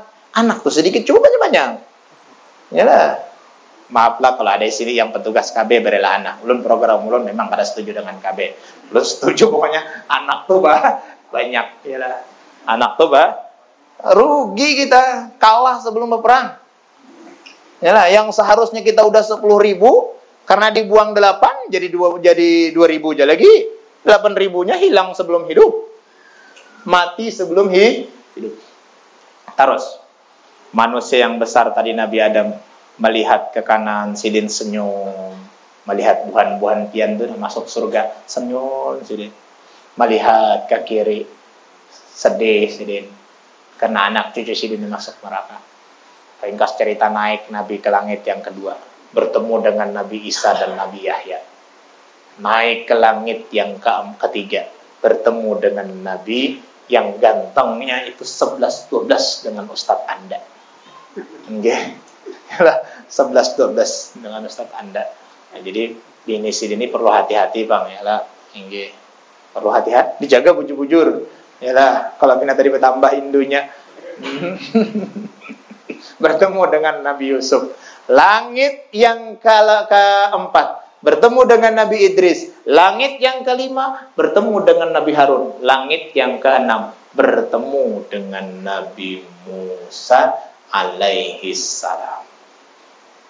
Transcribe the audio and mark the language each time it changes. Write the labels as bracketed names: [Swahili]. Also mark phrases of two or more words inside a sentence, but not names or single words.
[Indonesian] Anak tuh sedikit coba banyak. Yalah. Maaflah kalau ada di sini yang petugas KB berela anak. Ulun program ulun memang kada setuju dengan KB. Ulun setuju pokoknya anak tuh banyak. Yalah. Anak tuh rugi kita kalah sebelum berperang. Yalah, yang seharusnya kita udah 10.000 karena dibuang 8 jadi 2.000 aja lagi. 8.000-nya hilang sebelum hidup. Mati sebelum hidup. Terus manusia yang besar tadi Nabi Adam melihat ke kanan, sidin senyum. Melihat buhan-buhan pian itu masuk surga, senyum sidin. Melihat ke kiri, sedih sidin. Karena anak cucu sidin masuk neraka. Ringkas cerita naik Nabi ke langit yang kedua, bertemu dengan Nabi Isa dan Nabi Yahya. Naik ke langit yang ketiga, bertemu dengan Nabi yang gantengnya itu 11-12 dengan Ustadz Anda. [Javanese] Nggih. 11-12 dengan Ustadz Anda. [Indonesian] Nah, jadi bini sini perlu hati-hati Bang ya lah. [Javanese] Nggih. [Indonesian] Perlu hati-hati, dijaga bujur-bujur. Yalah, kalau kita tadi bertambah indunya. Bertemu dengan Nabi Yusuf. Langit yang keempat bertemu dengan Nabi Idris. Langit yang kelima bertemu dengan Nabi Harun. Langit yang keenam bertemu dengan Nabi Musa [Arabic] alaihi salam.